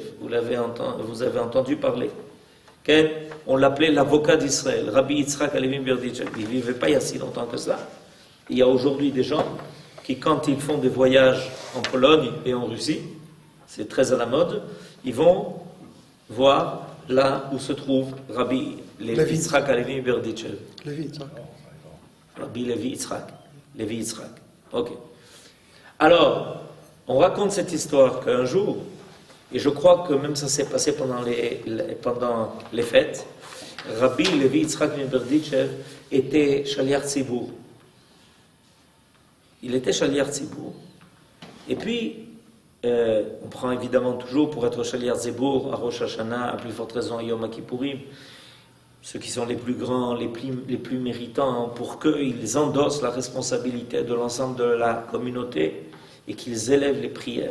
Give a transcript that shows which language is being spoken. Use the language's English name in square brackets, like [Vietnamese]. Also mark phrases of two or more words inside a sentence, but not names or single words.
[French] Vous avez entendu parler. On l'appelait l'avocat d'Israël, Rabbi Yitzhak Alevi Miberditchev. Il ne vivait pas il y a si longtemps que ça. Il y a aujourd'hui des gens qui, quand ils font des voyages en Pologne et en Russie, c'est très à la mode, ils vont voir là où se trouve Rabbi Yitzhak Alevi Miberditchev. Rabbi Levi Yitzhak. Levi Yitzhak. Ok. Alors, on raconte cette histoire qu'un jour, et je crois que même ça s'est passé pendant les fêtes, Rabbi Levi Yitzhak Miberditchev était [Hebrew] שליח ציבור. [French] Il était [Hebrew] שליח ציבור. [French] Et puis, on prend évidemment toujours pour être [Hebrew] שליח ציבור [French] à Rosh Hashanah, à plus forte raison à Yom Kippourim, ceux qui sont les plus grands, les plus méritants, pour qu'ils endossent la responsabilité de l'ensemble de la communauté et qu'ils élèvent les prières.